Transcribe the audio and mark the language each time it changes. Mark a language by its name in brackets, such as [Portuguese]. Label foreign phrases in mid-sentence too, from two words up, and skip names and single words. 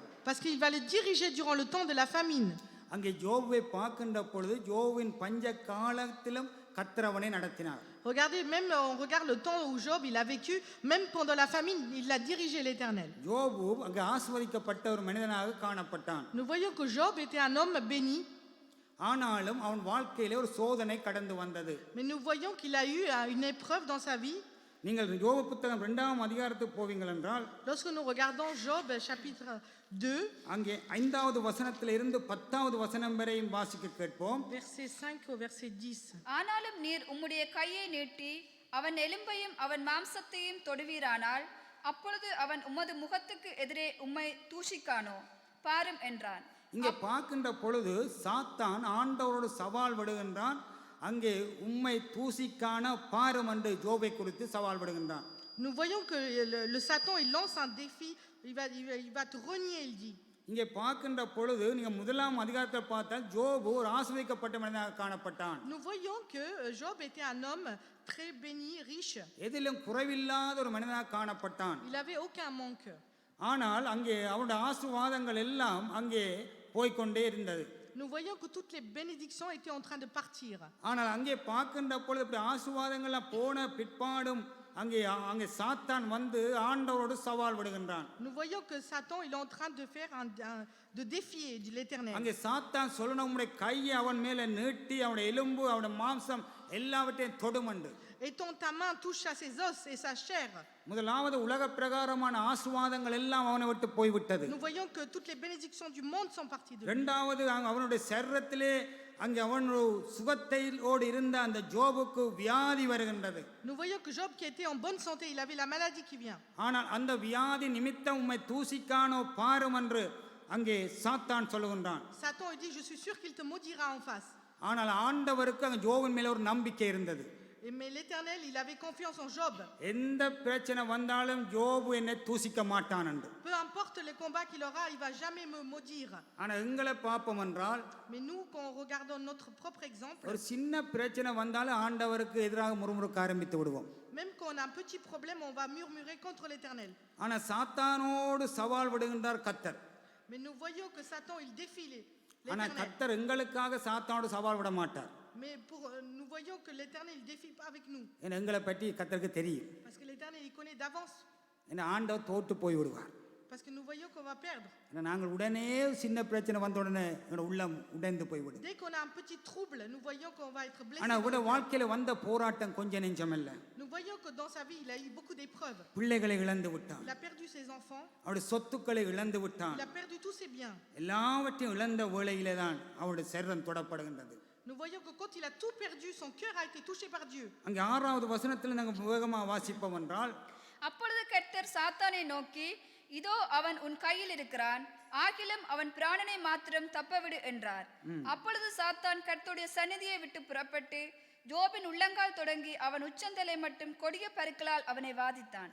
[French] Parce qu'il va le diriger durant le temps de la famine. [Tamil] அங்கே யோபுவை பார்க்கின்ற பொழுது யோபுவின் பஞ்ச காலத்திலும் கர்த்தர் அவனை நடத்தினார். [French] Regardez, même on regarde le temps où Job il a vécu, même pendant la famine, il a dirigé l'Éternel. [Tamil] யோபு அங்கே ஆசீர்வதிக்கப்பட்ட ஒரு மனிதனாக காணப்பட்டான். [French] Nous voyons que Job était un homme béni, [Tamil] ஆனாலும் அவன் வாழ்க்கையிலே ஒரு சோதனை கடந்து வந்தது. [French] mais nous voyons qu'il a eu une épreuve dans sa vie. [Tamil] நீங்கள் யோபு புத்தகம் 2ஆம் அதிகாரத்துக்கு போவீங்கள் என்றால் [French] Lorsque nous regardons Job chapitre 2, [Tamil] அங்கே 5வது வசனத்தில் இருந்து 10வது வசனம் வரையும் வாசிக்க கேட்போம். [French] verset 5 au verset 10. [Tamil] ஆனாலும் நீர் உம்முடைய கையை நீட்டி அவன் எலும்பையும் அவன் மாம்சத்தையும் தொடுவீரானால் அப்பொழுது அவன் உமது முகத்துக்கு எதிரே உம்மை தூஷிக்கானோ பாரும் என்றான். இங்கே பார்க்கின்ற பொழுது சாத்தான் ஆண்டவரோடு சவால் விடுகின்றான். அங்கே உம்மை தூசிக்கான பாரும் என்று ஜோபை குறித்து சவால் விடுகின்றான். [French] Nous voyons que le Satan il lance un défi, il va te renier, il dit. [Tamil] இங்கே பார்க்கின்ற பொழுது நீங்க 1ஆம் அதிகாரத்தை பார்த்தால் ஜோபு ஒரு ஆசீர்வதிக்கப்பட்ட மனிதனாக காணப்பட்டான். [French] Nous voyons que Job était un homme très béni, riche. [Tamil] எதிலும் குறைவில்லாத ஒரு மனிதனாக காணப்பட்டான். [French] Il avait aucun manque. [Tamil] ஆனால் அங்கே அவனுடைய ஆசீர்வாதங்கள் எல்லாம் அங்கே போய்க்கொண்டே இருந்தது. [French] Nous voyons que toutes les bénédictions étaient en train de partir. [Tamil] ஆனால் அங்கே பார்க்கின்ற பொழுது இப்படி ஆசீர்வாதங்கள்லாம் போன பிற்பாடும் அங்கே அங்கே சாத்தான் வந்து ஆண்டவரோடு சவால் விடுகின்றான். [French] Nous voyons que Satan il est en train de faire de défier l'Éternel. [Tamil] அங்கே சாத்தான் சொல்லணும் உம்முடைய கையை அவன் மேலே நீட்டி அவனுடைய எலும்பு அவனுடைய மாம்சம் எல்லாவற்றையும் தொடுமண்டு. [French] Étends ta main, touche à ses os et sa chair. [Tamil] முதலாவது உலக பிரகாரமான ஆசீர்வாதங்கள் எல்லாம் அவனை விட்டு போய்விட்டது. [French] Nous voyons que toutes les bénédictions du monde sont parties de lui. [Tamil] இரண்டாவது அவனுடைய சரீரத்திலே அங்கே அவன் சுகத்தோடு இருந்த அந்த ஜோபுக்கு வியாதி வருகின்றது. [French] Nous voyons que Job qui était en bonne santé, il avait la maladie qui vient. [Tamil] ஆனால் அந்த வியாதி நிமித்தம் உம்மை தூசிக்கானோ பாரும் என்று அங்கே சாத்தான் சொல்லுகின்றான். [French] Satan il dit je suis sûr qu'il te maudira en face. [Tamil] ஆனால் ஆண்டவருக்கு அங்கே ஜோபின் மேல ஒரு நம்பிக்கை இருந்தது. [French] Mais l'Éternel il avait confiance en Job. [Tamil] எந்த பிரச்சனை வந்தாலும் ஜோபு என்னை தூசிக்க மாட்டான் என்று. [French] Peu importe les combats qu'il aura, il va jamais me maudire. [Tamil] ஆனால் எங்களை பார்ப்போம் என்றால் [French] Mais nous quand regardons notre propre exemple, [Tamil] ஒரு சின்ன பிரச்சனை வந்தாலும் ஆண்டவருக்கு எதிராக முறுமுறுக்க ஆரம்பித்து விடுவோம். [French] même quand on a un petit problème, on va murmurer contre l'Éternel. [Tamil] ஆனால் சாத்தானோடு சவால் விடுகின்றார் கர்த்தர். [French] Mais nous voyons que Satan il défie [Tamil] ஆனால் [French] l'Éternel. [Tamil] கர்த்தர் எங்களுக்காக சாத்தானோடு சவால் விட மாட்டார். [French] Mais nous voyons que l'Éternel il défie pas avec nous. [Tamil] ஏன்னா எங்களை பற்றி கர்த்தருக்கு தெரியும். [French] Parce que l'Éternel il connaît d'avance. [Tamil] ஏன்னா ஆண்டவர் தோற்று போய் விடுவார். [French] Parce que nous voyons qu'on va perdre. [Tamil] ஏன்னா நாங்கள் உடனே சின்ன பிரச்சனை வந்த உடனே எங்களோட உள்ளம் உடைந்து போய்விடும். [French] Dès qu'on a un petit trouble, nous voyons qu'on va être blessé. [Tamil] ஆனால் இவருடைய வாழ்க்கையில வந்த போராட்டம் கொஞ்சம் நெஞ்சமல்ல. [French] Nous voyons que dans sa vie, il a eu beaucoup d'épreuves. [Tamil] பிள்ளைகளை இழந்து விட்டான். [French] Il a perdu ses enfants. [Tamil] அவருடைய சொத்துக்களை இழந்து விட்டான். [French] Il a perdu tous ses biens. [Tamil] எல்லாவற்றையும் இழந்த வேளையிலே தான் அவருடைய சரீரம் தொடப்படுகின்றது. [French] Nous voyons que quand il a tout perdu, son cœur a été touché par Dieu. [Tamil] அங்கே 6வது வசனத்தில் நாங்கள் வேகமாக வாசிப்போம் என்றால் அப்பொழுது கர்த்தர் சாத்தானை நோக்கி இதோ அவன் உன் கையில் இருக்கிறான் ஆகிலும் அவன் பிராணனை மாத்திரம் தப்பவிடு என்றார். அப்பொழுது சாத்தான் கர்த்தருடைய சந்நிதியை விட்டு புறப்பட்டு ஜோபின் உள்ளங்கால் தொடங்கி அவன் உச்சந்தலை மட்டும் கொடிய பருக்களால் அவனை வாதித்தான்.